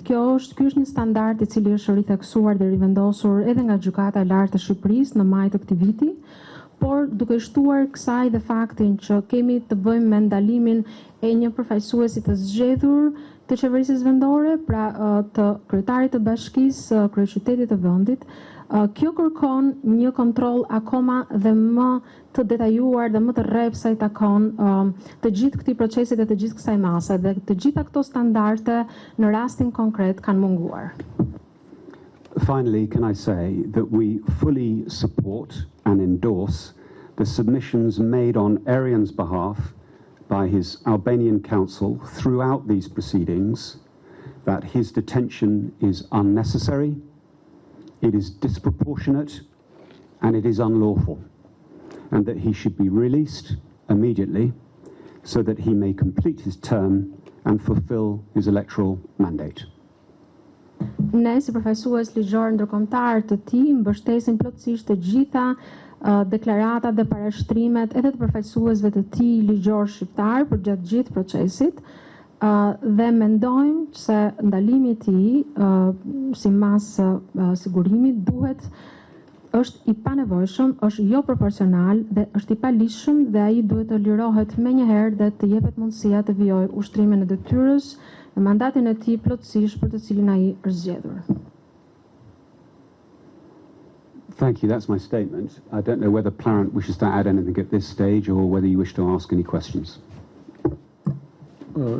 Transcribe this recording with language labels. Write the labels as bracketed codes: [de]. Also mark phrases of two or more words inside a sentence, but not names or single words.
[sq] Ky është një standard i cili është ritheksuar dhe rivendosur edhe nga Gjykata e Lartë e Shqipërisë në maj të këtij viti, por duke shtuar kësaj dhe faktin që kemi të bëjmë me ndalimin e një përfaqësuesi të zgjedhur të qeverisë vendore, pra të kryetarit të bashkisë, kryeqytetit të vendit. Kjo kërkon një kontroll akoma dhe më të detajuar dhe më të rreptë sa i takon të gjithë këtij procesi dhe të gjithë kësaj mase, dhe të gjitha këto standarde në rastin konkret kanë munguar. [en] Finally, can I say that we fully support and endorse the submissions made on Arian's behalf by his Albanian counsel throughout these proceedings, that his detention is unnecessary, it is disproportionate, and it is unlawful, and that he should be released immediately so that he may complete his term and fulfill his electoral mandate. [sq] Ne si përfaqësues ligjor ndërkombëtar të tij mbështesim plotësisht të gjitha deklaratat dhe parashtrimet edhe të përfaqësuesve të tij ligjor shqiptar për gjatë gjithë procesit, dhe mendojmë se ndalimi i tij si masë sigurimi është i panevojshëm, është jo proporcional dhe është i palishëm, dhe ai duhet të lirohet menjëherë dhe të jepet mundësia të vijojë ushtrimin e detyrës në mandatin e tij plotësisht për të cilin ai është zgjedhur. [en] Thank you. That's my statement. I don't know whether Clarence wishes to add anything at this stage or whether you wish to ask any questions.